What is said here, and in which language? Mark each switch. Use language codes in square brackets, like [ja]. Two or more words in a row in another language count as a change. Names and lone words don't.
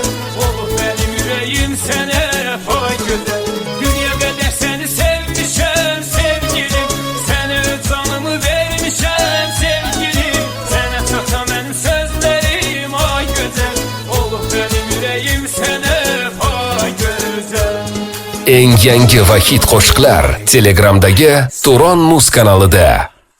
[az] Olup benim yüreğim sana ay güzel. Dünyada seni sevmişem sevgilim. Sana canımı vermişem sevgilim. Sana çatan benim sözlerim ay güzel. Olup benim yüreğim sana ay güzel. [uz] Eng yangi va hit qo'shiqlar Telegramdagi Turon Muz kanalida.